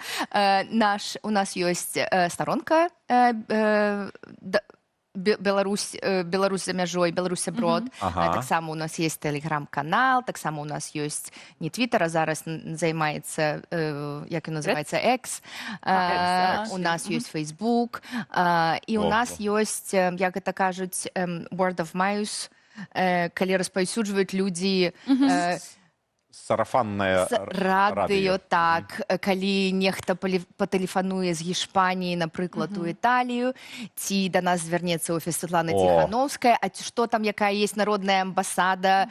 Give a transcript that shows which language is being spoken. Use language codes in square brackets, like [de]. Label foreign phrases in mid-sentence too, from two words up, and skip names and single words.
[be] У нас ёсць старонка Беларусь за мяжой, Беларусь аброд. Таксама у нас есть тэлеграм-канал, таксама у нас ёсць не Твиттер, а зараз займаецца, як ён называецца, X. У нас ёсць Facebook. І у нас ёсць, як гэта кажуць, [en] word of mouth, [be] калі распаўсюджваюць людзі... Сарафаннае радыё, так. Калі нехта патэлефануе з Гішпаніі, напрыклад, у Італію, ці да нас звярнецца офіс Светланы Ціхановскай, а што там, якая есть народная амбасада.